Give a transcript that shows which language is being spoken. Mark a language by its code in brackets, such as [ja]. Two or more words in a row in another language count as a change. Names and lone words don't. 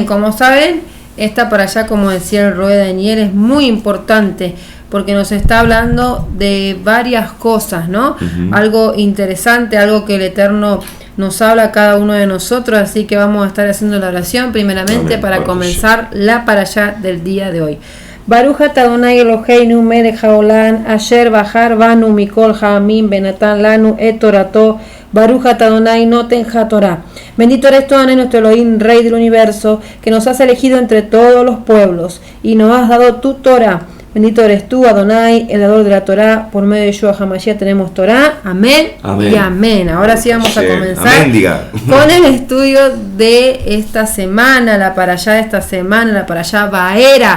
[es] Como saben, esta parashá, como decía el Roe Daniel, es muy importante porque nos está hablando de varias cosas, ¿no? Uh-huh. Algo interesante, algo que el Eterno nos habla a cada uno de nosotros, así que vamos a estar haciendo la oración primeramente. Amén. Para comenzar la parashá del día de hoy. [he] ברוך אתה אדוני אלוהינו מלך העולם אשר בחר בנו מכל העמים ונתן לנו את תורתו. ברוך אתה אדוני נותן התורה. [es] Bendito eres tú, Adonai, nuestro Elohim, Rey del universo, que nos has elegido entre todos los pueblos y nos has dado tu Torah. Bendito eres tú, Adonai, el dador de la Torá. Por medio de Yeshua HaMashiach tenemos Torá. Amén, amén y amén. Ahora sí vamos a comenzar con el estudio de esta semana, la parashá de esta semana, la parashá Vaera.